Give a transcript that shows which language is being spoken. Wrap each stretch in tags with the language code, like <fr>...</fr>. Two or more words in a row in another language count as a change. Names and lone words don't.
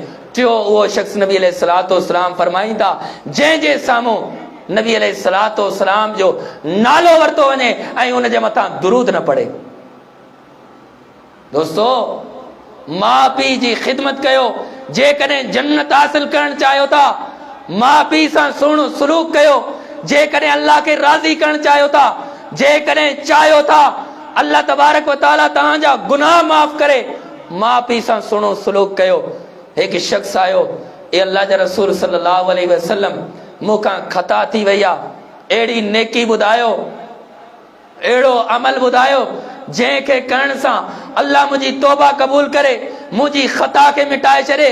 <sd>टियों उहो शख्स नबी</sd> <ar>عليه الصلاة والسلام</ar> <sd>फरमाईं था जंहिंजे साम्हूं नबी</sd> <ar>عليه الصلاة والسلام</ar> <sd>जो नालो वरितो वञे ऐं उन जे मथां दुरूद न पढ़े। दोस्तो, माउ पीउ जी ख़िदमत कयो। जेकॾहिं जन्नत हासिल करणु चाहियो था माउ पीउ सां सुहिणो सलूक कयो। जेकॾहिं अल्लाह खे राज़ी करणु चाहियो था, जेकॾहिं चाहियो था</sd> <ar>الله تبارك وتعالى</ar> <sd>तव्हांजा गुनाह माफ़ करे, माउ पीउ सां सुहिणो सलूक कयो। हिकु शख्स आयो, ए अल्लाह जा रसूल</sd> <ar>صلى الله عليه وسلم</ar> <sd>मूंखां ख़ता थी वई आहे, अहिड़ी नेकी ॿुधायो, अहिड़ो अमल ॿुधायो जंहिंखे करण सां अल्लाह मुंहिंजी तौबा क़बूल करे, मुंहिंजी ख़ता खे मिटाए छॾे।</sd>